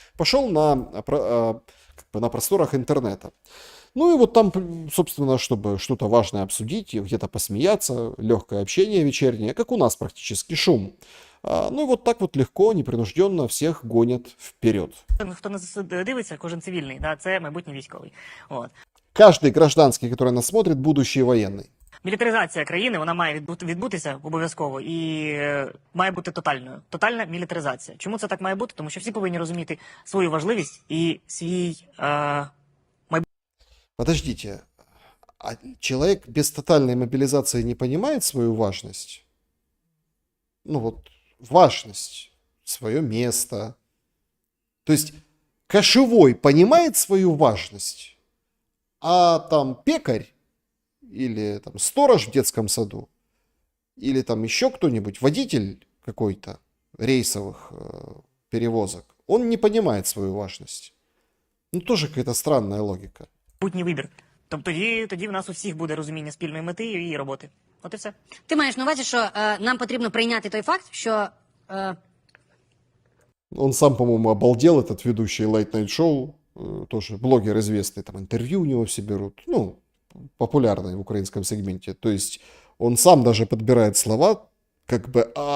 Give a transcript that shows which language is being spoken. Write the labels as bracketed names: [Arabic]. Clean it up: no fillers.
[Russian] Пошел на просторах интернета. Ну и вот там, собственно, чтобы что-то важное обсудить, где-то посмеяться, легкое общение вечернее, как у нас практически шум. Ну и вот так вот легко, непринужденно всех гонят вперед. [Ukrainian] Хто нас дивиться, кожен цивільний, да, це майбутній військовий. От. [Russian] Каждый гражданский, который нас смотрит, будущий военный. [Ukrainian] Мілітаризація країни, вона має відбутися обов'язково і має бути тотальною. Тотальна мілітаризація. Чому це так має бути? Тому що всі повинні розуміти свою важливість і свій [Russian] Подождите, а человек без тотальной мобилизации не понимает свою важность? Ну вот, важность, свое место. То есть, кошевой понимает свою важность, а там пекарь или там сторож в детском саду, или там еще кто-нибудь, водитель какой-то рейсовых перевозок, он не понимает свою важность. Ну, тоже какая-то странная логика. [Ukrainian] майбутній вибір. Тобто тоді в нас у всіх буде розуміння спільної мети і роботи. От і все. Ти маєш на увазі, що нам потрібно прийняти той факт, що [Russian] Он сам, по-моему, обалдел, этот ведущий Late Night Show, тоже блогер известный, там интервью у него все берут, ну, популярный в украинском сегменте. То есть он сам даже подбирает слова, как бы,